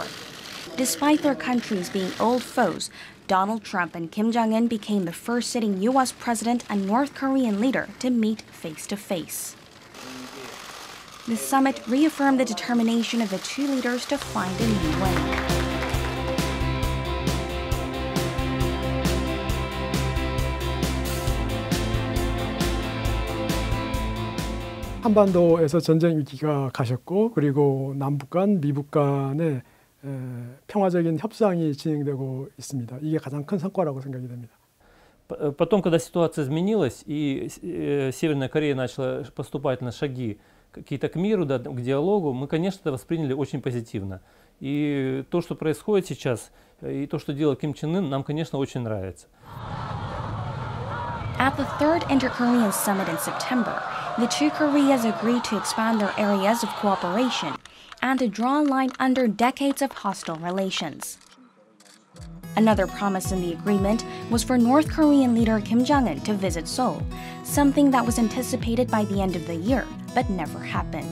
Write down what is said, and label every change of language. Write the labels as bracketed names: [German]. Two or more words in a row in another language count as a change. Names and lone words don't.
[English] Despite their countries being old foes, Donald Trump and Kim Jong-un became the first sitting U.S. president and North Korean leader to meet face-to-face. The summit reaffirmed the determination of the two leaders to find a new way. [Korean] 한반도에서 전쟁 위기가 가셨고 그리고 남북 간, 미북 간의 평화적인 협상이 진행되고 있습니다. 이게 가장 큰 성과라고 생각이 됩니다. [Russian] Потом, когда ситуация изменилась и Северная Корея начала поступать на шаги какие-то к миру, да, к диалогу, мы, конечно, это восприняли очень позитивно. И то, что происходит сейчас, и то, что делает Ким Чен Ын, нам, конечно, очень нравится. [English] At the third Inter-Korean Summit in September, the two Koreas agreed to expand their areas of cooperation and to draw a line under decades of hostile relations. Another promise in the agreement was for North Korean leader Kim Jong-un to visit Seoul, something that was anticipated by the end of the year, but never happened.